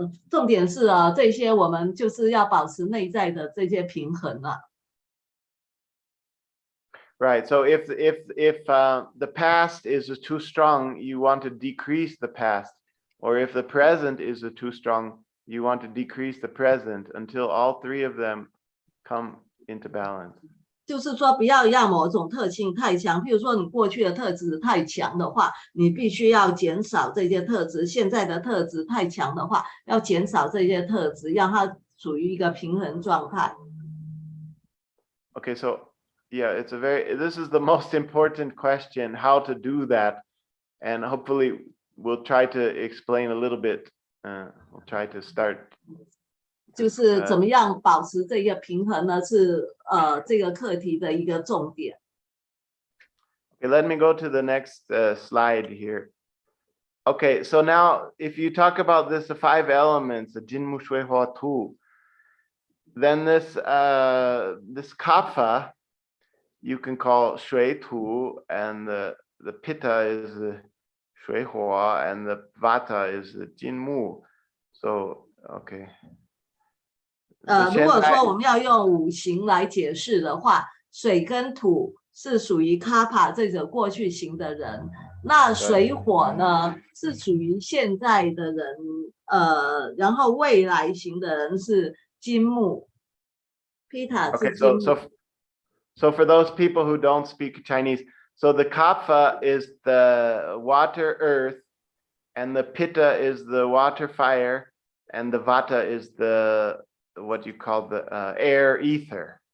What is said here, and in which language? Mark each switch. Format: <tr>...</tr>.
<zh>重点是这些我们就是要保持内在的这些平衡啊。</zh> <en>Right. So if the past is too strong, you want to decrease the past, or if the present is too strong, you want to decrease the present until all three of them come into balance.</en> <zh>就是说不要让某种特性太强，譬如说你过去的特质太强的话，你必须要减少这些特质；现在的特质太强的话，要减少这些特质，让它处于一个平衡状态。</zh> <en>Okay, so yeah, this is the most important question, how to do that, and hopefully we'll try to explain a little bit. We'll try to start.</en> <zh>就是怎么样保持这个平衡呢？是这个课题的一个重点。</zh> <en>Okay, let me go to the next slide here. Okay, so now if you talk about the 5 elements, the Jinmu Shui Hua Tu, then this kapha you can call Shui Tu, and the pitta is Shui Hua, and the vata is the Jinmu. So okay.</en> <zh>如果说我们要用五行来解释的话，水跟土是属于kapha这种过去型的人，那水火呢是属于现在的人，然后未来型的人是金木。 Pitta 是金木。</zh> <en>So for those people who don't speak Chinese, so the kapha is the water earth, and the pitta is the water fire, and the vata is the what you call the air ether.</en>